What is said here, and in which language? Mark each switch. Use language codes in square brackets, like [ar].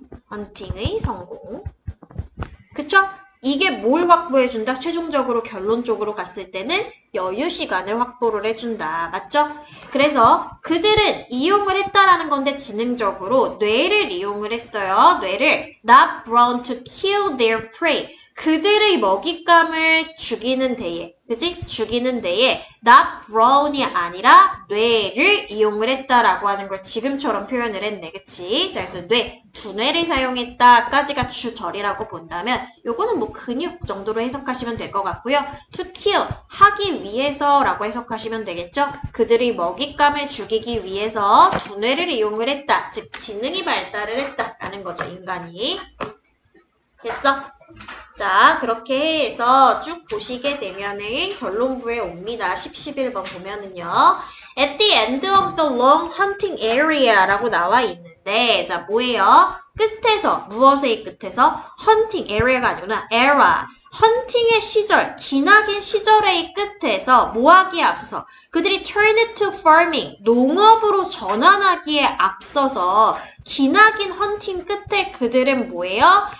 [ko] 헌팅의 성공. 그쵸? 이게 뭘 확보해준다? 최종적으로 결론적으로 갔을 때는 여유 시간을 확보를 해준다. 맞죠? 그래서 그들은 이용을 했다라는 건데 지능적으로 뇌를 이용을 했어요. 뇌를 [en] not brown to kill their prey. [ko] 그들의 먹잇감을 죽이는 데에, 그치? 죽이는 데에 not brown이 아니라 뇌를 이용을 했다라고 하는 걸 지금처럼 표현을 했네. 그치? 자, 그래서 두 뇌를 사용했다까지가 주절이라고 본다면 요거는 뭐 근육 정도로 해석하시면 될 것 같고요. to kill, 하기 위해서라고 해석하시면 되겠죠? 그들이 먹잇감을 죽이기 위해서 두 뇌를 이용을 했다. 즉 지능이 발달을 했다라는 거죠. 인간이. 됐어? 자, 그렇게 해서 쭉 보시게 되면은 결론부에 옵니다. 11번 보면은요. [en] At the end of the long hunting area라고 나와 있는데, [ko] 자, 뭐예요? 끝에서, 무엇의 끝에서? [en] hunting area가 [ko] 아니구나. [en] era. [ko] 헌팅의 시절, 기나긴 시절의 끝에서 뭐하기에 앞서서 그들이 [en] turn it to farming, [ko] 농업으로 전환하기에 앞서서 기나긴 헌팅 끝에 그들은 뭐예요?